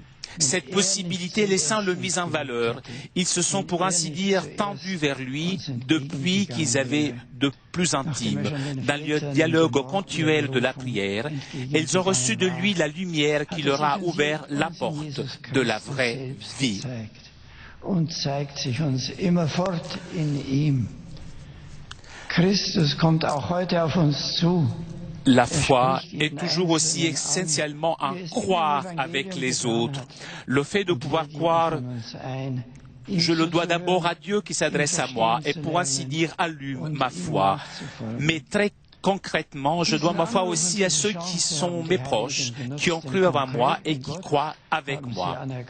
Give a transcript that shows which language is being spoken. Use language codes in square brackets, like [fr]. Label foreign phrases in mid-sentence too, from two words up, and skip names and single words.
[fr] Cette possibilité, les saints le misent en valeur. Ils se sont, pour ainsi dire, tendus vers lui depuis qu'ils avaient de plus intime. Dans le dialogue continuel de la prière, ils ont reçu de lui la lumière qui leur a ouvert la porte de la vraie vie. [de] Christus kommt auch heute auf uns zu. [fr] La foi est toujours aussi essentiellement en croire avec les autres. Le fait de pouvoir croire, je le dois d'abord à Dieu qui s'adresse à moi et pour ainsi dire allume ma foi. Mais très concrètement, je dois ma foi aussi à ceux qui sont mes proches, qui ont cru avant moi et qui croient avec moi.